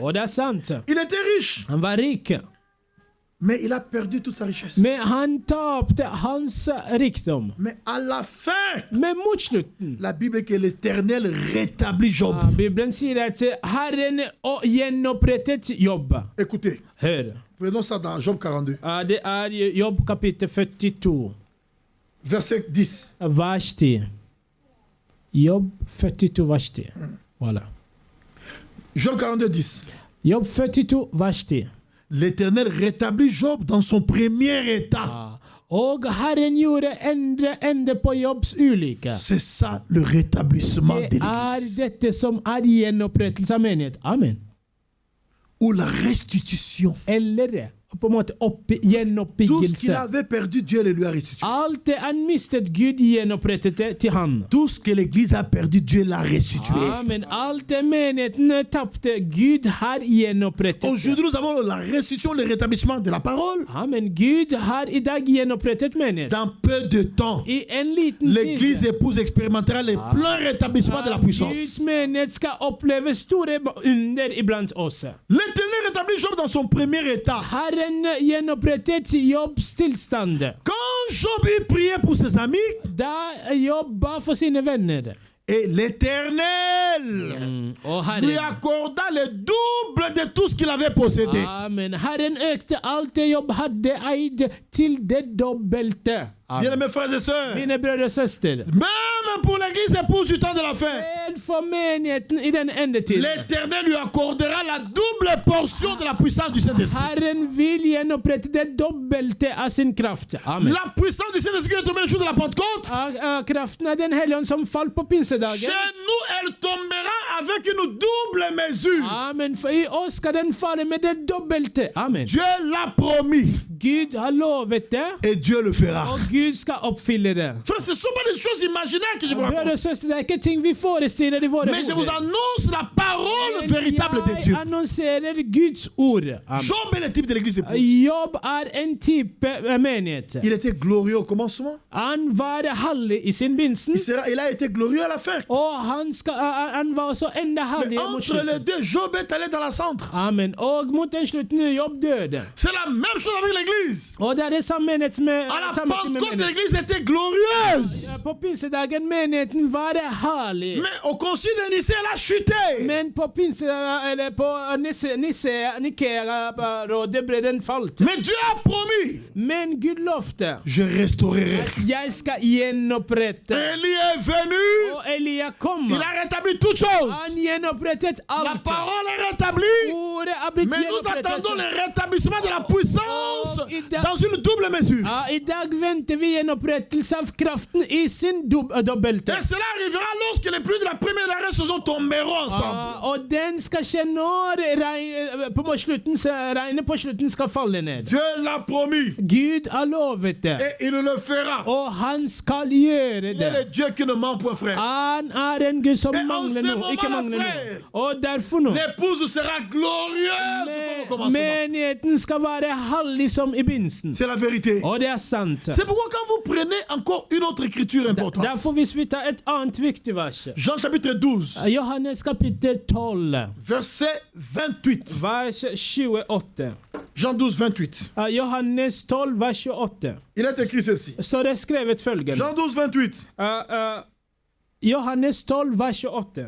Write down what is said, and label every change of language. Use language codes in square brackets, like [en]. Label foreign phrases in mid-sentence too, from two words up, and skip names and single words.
[no] Og det er sant. [fr] Il était riche. [no] Han var rik. [fr] Mais il a perdu toute sa richesse. [no] Men han tapte hans rikdom. [fr] Mais à la fin, [no] Men mot slutten [fr] la Bible dit que l'Éternel rétablit Job. [no] Bibelen sier at Herren gjenopprettet Jobb. [fr] Écoutez, [no] Hør. [fr] prenons ça dans Job 42, [no] Det er Jobb kapittel 42, [fr] verset 10. [no] vers 10. Jobb 42, vers 10. Voilà. [fr] Job 42, 10. [no] Jobb 42, vers 10. [fr] L'Éternel rétablit Job dans son premier état. [no] Og Herren gjorde ende på Jobbs ulykke. [fr] C'est ça le rétablissement de [no] Det [fr] l'Église. [no] dette som gjenopprettelse av menighet. [fr] Amen. Ou la restitution. [no] Eller på en måte [fr] Tout ce qu'il [no] gjenoppbyggelse. [fr] avait perdu, Dieu le lui a restitué. [no] Alt det han mistet, Gud gjenopprettet det til han. [fr] Tout ce que l'Église a perdu, Dieu l'a restitué. Amen. [no] Alt det menigheten tapte, Gud har gjenopprettet det. [fr] Aujourd'hui, nous avons la restitution, le rétablissement de la parole. Amen. [no] Gud har i dag gjenopprettet menighet. [fr] Dans peu de temps, [no] I en liten [fr] l'Église [no] tid. [fr] épouse expérimentera le plein rétablissement de la puissance. [no] Guds menighet skal oppleve store under iblant oss. [fr] L'Éternel rétablit Job dans son premier état. [no] Herren gjenopprettet Jobbs tilstand. [fr] Quand Job eut prié pour ses amis, [no] Da Jobb ba for sine venner. [fr] et l'Éternel [no] Og [fr] lui [no] Herren. [fr] accorda le double de tout ce qu'il avait possédé. Amen. [no] Herren økte alt det Jobb hadde eid til det dobbelte. [fr] Bien aimés frères et sœurs, [no] Mine brødre og søster. [fr] même pour l'Église épouse du temps de la fin, [no] Men for menigheten i den endetid. [fr] l'Éternel lui accordera la double portion de la puissance du Saint-Esprit. [no] Herren vil gjenopprette det dobbelte av sin kraft. [fr] Amen. La puissance du Saint-Esprit qui est tombée le jour de la Pentecôte, [no] Kraften av Den hellige ånd som falt på pinsedagen. [fr] chez nous, elle tombera avec une double mesure. Amen. [no] For i oss skal den falle med det dobbelte. Amen. [fr] Dieu l'a promis [no] Gud har lovet det, [fr] et Dieu le fera. [no] og Gud skal oppfylle det. [fr] Frère, ce ne sont pas des choses imaginaires que je vous [no] Brødre [fr] raconte. [no] og søster, det er ikke ting vi forestiller i våre [fr] Mais je vous [no] hoder. [fr] annonce la parole véritable de Dieu. [no] Jeg annonserer Guds ord. Amen. [fr] Job est le type de l'église épouse. [no] Jobb er en type menighet. [fr] Il était glorieux au commencement. [no] Han var herlig i sin begynnelse, [fr] Il a été glorieux à la fin. [no] og han var også enda [fr] Mais [no] herlig mot [fr] entre les [no] slutten. [fr] deux, Job est allé dans la centre. Amen. [no] Og mot den slutten Jobb døde. [fr] C'est la même chose avec l'église. [no] Og det er det samme menighet med [fr] À la [no] samme type [fr] Pentecôte, [no] menighet. [fr] l'église était glorieuse. [no] På pinsedagen menigheten var herlig. [fr] Mais au concile de Nicée, elle a chuté. [no] Men på eller på Nikea-rådet ble den falt. [fr] Mais Dieu a promis, [no] Men Gud lovte [fr] je restaurerai. [no] jeg skal gjenopprette. [fr] Élie est venu, [no] Og Elia kom. [fr] il a rétabli toutes choses. [no] Han gjenopprettet [fr] La [no] alt. [fr] parole est rétablie. [no] Ordet er blitt [fr] Mais nous attendons [no] gjenopprettet. [fr] le rétablissement de la puissance Oh, il a- dans une double mesure. [no] I dag venter vi gjenopprettelse av kraften i sin dobbelte. [fr] Et cela arrivera lorsque les pluies de la première et de la reine saison tomberont ensemble. [no] Og den skal skje når regnet på slutten skal falle ned. [fr] Dieu l'a promis [no] Gud har lovet det, [fr] et il le fera. [no] og han skal gjøre [fr] Il est [no] det. [fr] le Dieu qui ne ment point, frère. [no] Han er en Gud som [fr] Et en [no] mangler [fr] ce [no] noe, ikke [fr] moment, [no] mangler [fr] frère, [no] noe. Og derfor nå, [fr] L'épouse sera glorieuse comme au commencement. [no] menigheten skal være hellig som i begynnelsen. [fr] C'est la vérité. [no] Og det er sant. [fr] C'est pourquoi quand vous prenez encore une autre écriture importante, [no] Derfor hvis vi tar et annet viktig vers, [fr] Jean chapitre 12, [no] Johannes kapittel 12, [fr] verset 28. [no] vers 28. [fr] Jean 12, 28. [no] Johannes 12, vers 28. [fr] Il est écrit ceci. [no] Står det skrevet følgende. [fr] Jean 12, 28. [no] Johannes 12, vers 28.